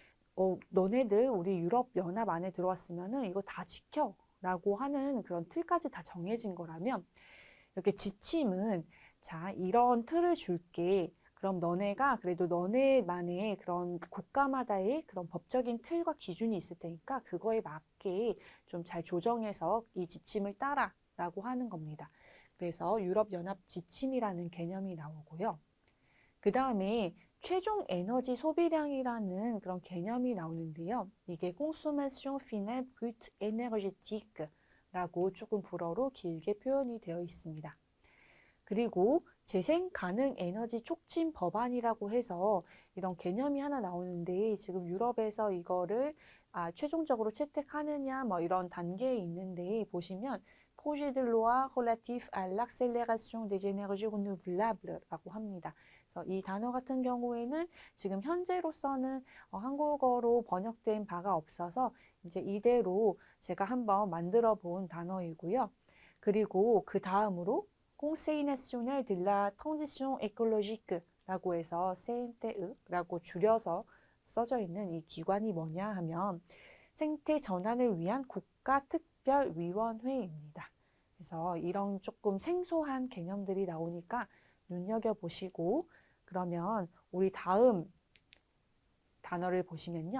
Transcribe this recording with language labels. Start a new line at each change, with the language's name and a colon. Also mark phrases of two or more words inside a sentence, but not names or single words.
Korean: 너네들 우리 유럽연합 안에 들어왔으면은 이거 다 지켜 라고 하는 그런 틀까지 다 정해진 거라면 이렇게 지침은 자 이런 틀을 줄게 그럼 너네가 그래도 너네만의 그런 국가마다의 그런 법적인 틀과 기준이 있을 테니까 그거에 맞게 좀 잘 조정해서 이 지침을 따라 라고 하는 겁니다. 그래서 유럽연합 지침이라는 개념이 나오고요. 그 다음에 최종 에너지 소비량이라는 그런 개념이 나오는데요. 이게
French: consommation finale brute énergétique
Korean: 라고 조금 불어로 길게 표현이 되어 있습니다. 그리고 재생 가능 에너지 촉진 법안이라고 해서 이런 개념이 하나 나오는데 지금 유럽에서 이거를 최종적으로 채택하느냐 뭐 이런 단계에 있는데 보시면
French: Projet de loi relatif à l'accélération des énergies renouvelables
Korean: 라고 합니다. 그래서 이 단어 같은 경우에는 지금 현재로서는 한국어로 번역된 바가 없어서 이제 이대로 제가 한번 만들어 본 단어이고요. 그리고 그 다음으로
French: Conseil national de la transition écologique
Korean: 라고 해서 CNTE라고 줄여서 써져 있는 이 기관이 뭐냐 하면 생태 전환을 위한 국가특별위원회입니다. 그래서 이런 조금 생소한 개념들이 나오니까 눈여겨보시고 그러면 우리 다음 단어를 보시면요.